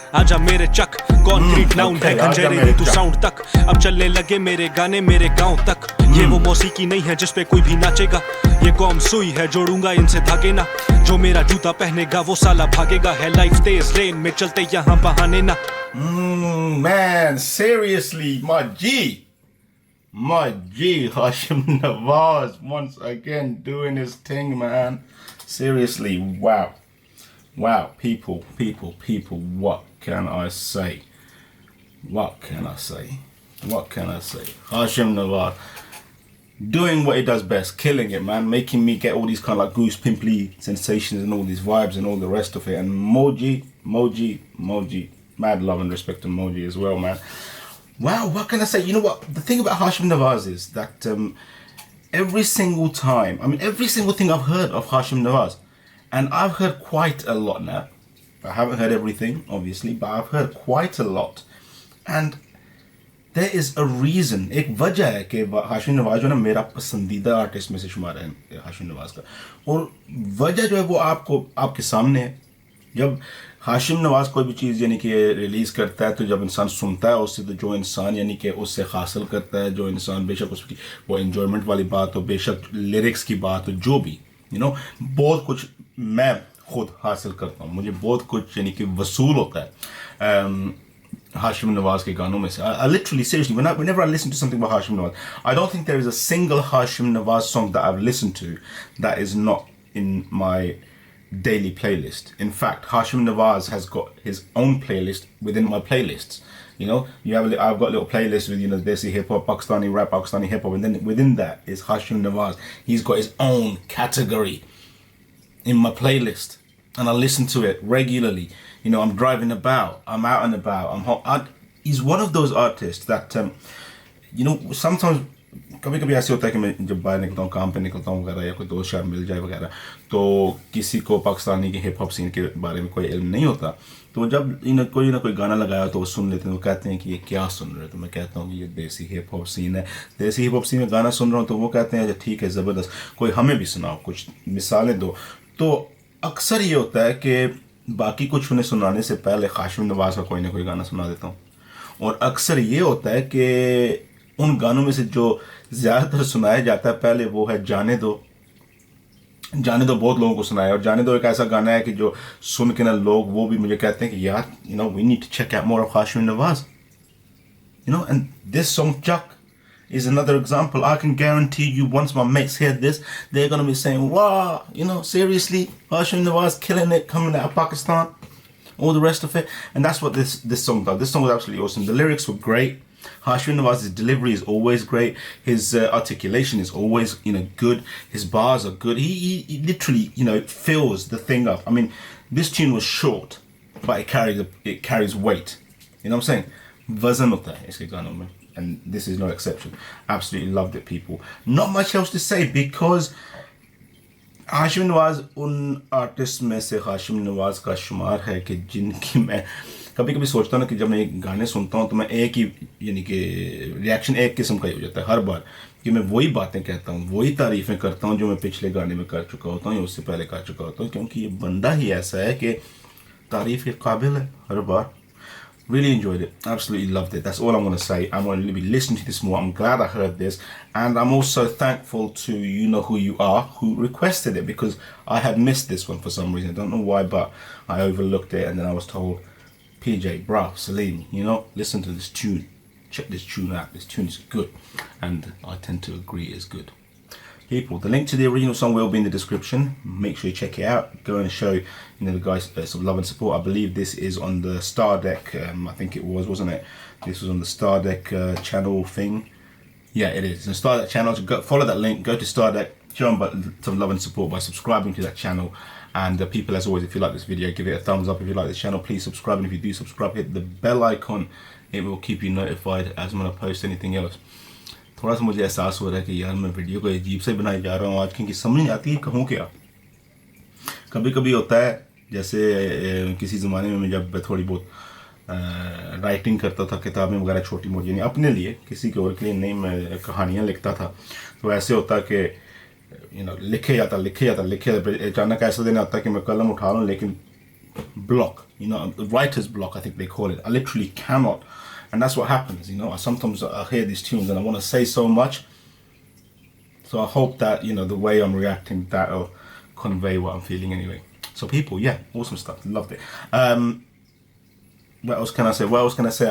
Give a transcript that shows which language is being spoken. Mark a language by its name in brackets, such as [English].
[Hindi] आजा मेरे चक concrete noun है खंजरे तू साउंड तक अब चलने लगे मेरे गाने मेरे गांव तक ये वो मौसीकी नहीं है जिसपे कोई भी नाचेगा ये कौम सुई है जोड़ूंगा इनसे धागे ना जो मेरा जूता पहनेगा वो साला भागेगा है लाइफ तेज लेन में चलते यहाँ बहाने ना [English] Man, seriously, my G, Hashim Nawaz once again doing his thing, man. Seriously, wow, people, what can I say? Hashim Nawaz doing what he does best, killing it, man, making me get all these kind of like goose pimply sensations and all these vibes and all the rest of it. And Moji, mad love and respect to Moji as well, man. Wow, what can I say? You know what? The thing about Hashim Nawaz is that every single thing I've heard of Hashim Nawaz, and I've heard quite a lot now. I haven't heard everything, obviously, but I've heard quite a lot. And there is a reason, [Hindi] एक वजह है कि हाशिम नवाज जो ना मेरा पसंदीदा artist में से शुमार है हाशिम नवाज का और वजह जो है वो आपके सामने है जब हाशिम नवाज कोई भी चीज़ यानी कि रिलीज़ करता है तो जब इंसान सुनता है उससे तो जो इंसान यानी कि उससे हासिल करता है जो इंसान बेशक उसकी वो एन्जॉयमेंट वाली बात हो बेशक लिरिक्स की बात हो जो भी बहुत कुछ मैं खुद हासिल करता हूँ मुझे बहुत कुछ यानी कि वसूल होता है [English] Hashim Nawaz [Hindi] के गानों में से [English] I literally seriously whenever I listen to something by Hashim Nawaz I don't think there is a single Hashim Nawaz song that I've listened to that is not in my daily playlist. In fact, Hashim Nawaz has got his own playlist within my playlists. I've got a little playlist with Desi hip hop, Pakistani rap, Pakistani hip hop, and then within that is Hashim Nawaz. He's got his own category in my playlist, and I listen to it regularly. I'm driving about, I'm out and about. He's one of those artists that, sometimes [Hindi] कभी ऐसे होता है कि मैं जब बाहर निकलता हूँ काम पे निकलता हूँ वगैरह या कोई दोस्त यार मिल जाए वगैरह तो किसी को पाकिस्तानी के हिप हॉप सीन के बारे में कोई इल्म नहीं होता तो जब कोई ना कोई गाना लगाया तो वो सुन लेते हैं वो कहते हैं कि ये क्या सुन रहे हो तो मैं कहता हूँ कि ये देसी हिप हॉप सीन है देसी हिप हॉप सीन में गाना सुन रहा हूँ तो वो कहते हैं ठीक है ज़बरदस्त कोई हमें भी सुनाओ कुछ मिसालें दो तो अक्सर ये होता है कि बाकी कुछ उन्हें सुनाने से पहले हाशिम नवाज का कोई ना कोई गाना सुना देता हूँ और अक्सर ये होता है कि उन गानों में से जो ज़्यादातर सुनाया जाता है पहले वो है जाने दो बहुत लोगों को सुनाया और जाने दो एक ऐसा गाना है कि जो सुन के ना लोग वो भी मुझे कहते हैं कि यार [English] we need to check out more of Hashim Nawaz and this song Chuck is another example. I can guarantee you once my mates hear this they're going to be saying wow seriously Hashim Nawaz killing it coming out of Pakistan all the rest of it and that's what this song does. This song was absolutely awesome. The lyrics were great. Hashim Nawaz's delivery is always great. His articulation is always, good. His bars are good. He literally, fills the thing up. I mean, this tune was short, but it carries weight. You know what I'm saying? [Hindi] Vazan hota hai iske ganon mein, [English] and this is no exception. Absolutely loved it, people. Not much else to say because Hashim Nawaz उन artist में से हाशिम नवाज का शुमार है कि जिनकी मैं कभी कभी सोचता हूँ कि जब मैं गाने सुनता हूँ तो मैं एक ही यानी कि रिएक्शन एक किस्म का ही हो जाता है हर बार कि मैं वही बातें कहता हूँ वही तारीफ़ें करता हूँ जो मैं पिछले गाने में कर चुका होता हूँ या उससे पहले कर चुका होता हूँ क्योंकि ये बंदा ही ऐसा है कि तारीफ़ के काबिल है हर बार. Really enjoyed it. Absolutely loved it. That's all I'm going to say. I'm going to be listening to this more. I'm glad I heard this. And I'm also thankful to You Know Who You Are, who requested it because I had missed this one for some reason. I don't know why, but I overlooked it. And then I was told, PJ, bruh, Salim, listen to this tune. Check this tune out. This tune is good. And I tend to agree it's good. People, the link to the original song will be in the description. Make sure you check it out. Go and show the guys some love and support. I believe this is on the Star Deck. I think it was, wasn't it? This was on the Star Deck channel thing. Yeah, it is. It's on Star Deck channel. So go, follow that link. Go to Star Deck. Show them some love and support by subscribing to that channel. And people, as always, if you like this video, give it a thumbs up. If you like this channel, please subscribe. And if you do subscribe, hit the bell icon. It will keep you notified as when I post anything else. [Hindi] थोड़ा सा मुझे एहसास हो रहा है कि यार मैं वीडियो को अजीब से बनाई जा रहा हूँ आज, क्योंकि समझ नहीं आती है कहूँ क्या. कभी कभी होता है, जैसे किसी ज़माने में मैं जब थोड़ी बहुत राइटिंग करता था, किताबें वगैरह छोटी मोटी, नहीं अपने लिए, किसी के और के लिए नहीं, मैं कहानियाँ लिखता था. तो ऐसे होता कि लिखे जाता अचानक ऐसा दिन आता कि मैं कलम उठा रहा हूँ लेकिन [English] block, writer's block, I think they call it. I literally cannot. And that's what happens, sometimes I hear these tunes and I want to say so much. So I hope that, the way I'm reacting, that'll convey what I'm feeling anyway. So people, yeah, awesome stuff. Loved it. What else can I say?